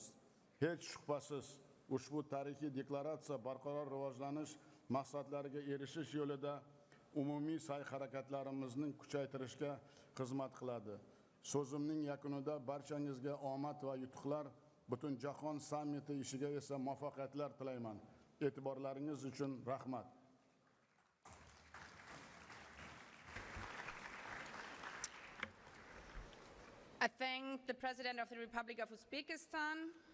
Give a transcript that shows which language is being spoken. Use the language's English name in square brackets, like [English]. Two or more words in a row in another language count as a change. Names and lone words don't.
[Uzbek] Hech shubhasiz, ushbu tarixiy deklaratsiya barqaror rivojlanish maqsadlariga erishish yo'lida umumiy sa'y-harakatlarimizni kuchaytirishga xizmat qiladi. So'zimning yakunida barchangizga omad va yutuqlar, butun jahon sammiti ishiga esa muvaffaqiyatlar tilayman. E'tiborlaringiz uchun rahmat. [English] I thank thank the President of the Republic of Uzbekistan.